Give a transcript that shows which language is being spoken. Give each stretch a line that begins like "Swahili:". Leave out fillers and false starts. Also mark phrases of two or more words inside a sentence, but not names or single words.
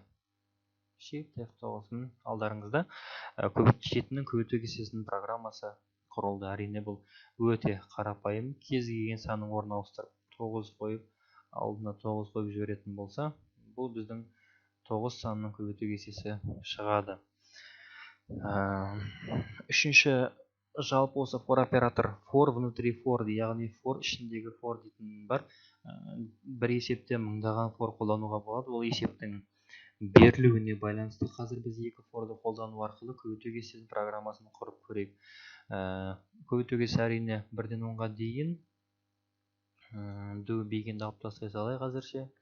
Kazakh: Shift F9-ның алдарыңызда 7-нің көбейту кестесінің программасы құрылды. Әрине бұл өте қарапайым. Кез келген санның орнын ауыстырып 9 қойып, алдына 9 қойып жіберетін болса, бұл біздің 9 санның көбейту кестесі шығады. Үшінші жалпы осы for оператор for внутри for, яғни for ішіндегі for дейтін бар. Бір есепте мыңдаған for қолдануға болады. Ол есептің берілуіне байланысты. Қазір біз екі forды қолдану арқылы көбейту кестесінің программасын құрып көрейік. Көбейту кестесі әрине 1-ден 10-ға дейін
English: do beginді
Kazakh: алып тастай салайық әзірше.